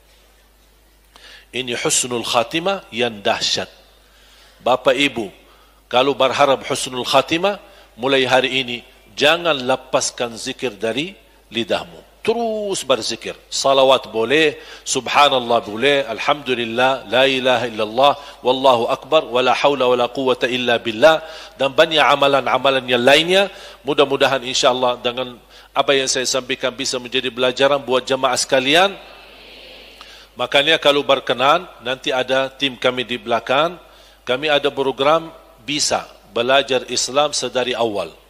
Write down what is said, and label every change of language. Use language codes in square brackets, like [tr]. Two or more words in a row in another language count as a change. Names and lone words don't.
[id] Ini [ar] حسن الخاتمة [id] yang dahsyat. Bapak Ibu, kalau berharap [ar] حسن الخاتمة, [id] mulai hari ini, jangan lepaskan zikir dari lidahmu. Terus berzikir. Salawat boleh, subhanallah boleh, alhamdulillah, [ar] لا إله إلا الله، والله أكبر، ولا حول ولا قوة إلا بالله, [id] dan banyak amalan-amalan yang lainnya. Mudah-mudahan insyaAllah dengan apa yang saya sampaikan bisa menjadi pelajaran buat jamaah sekalian. Makanya kalau berkenan, nanti ada tim kami di belakang, kami ada program bisa belajar Islam sedari awal.